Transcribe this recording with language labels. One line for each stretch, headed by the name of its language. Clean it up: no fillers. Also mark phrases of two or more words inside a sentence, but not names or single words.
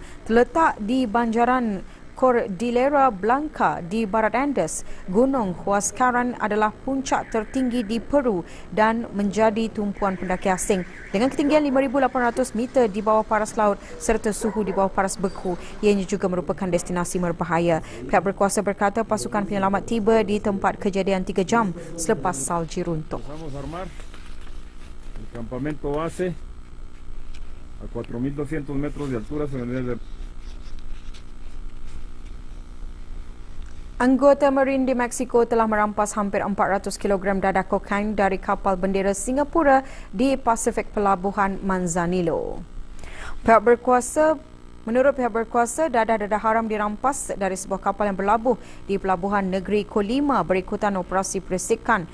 Malay: Terletak di banjaran Cordillera Blanca di barat Andes, Gunung Huascaran adalah puncak tertinggi di Peru dan menjadi tumpuan pendaki asing. Dengan ketinggian 5,800 meter di bawah paras laut serta suhu di bawah paras beku, ianya juga merupakan destinasi berbahaya. Pihak berkuasa berkata pasukan penyelamat tiba di tempat kejadian 3 jam selepas salji runtuh.
Spanish: Vamos a armar el campamento base a 4.200 metros de altura sobre el nivel del
Malay: Anggota Marine di Meksiko telah merampas hampir 400 kg dadah kokain dari kapal bendera Singapura di Pasifik Pelabuhan Manzanillo. Menurut pihak berkuasa, dadah-dadah haram dirampas dari sebuah kapal yang berlabuh di pelabuhan negeri Colima berikutan operasi perisikan.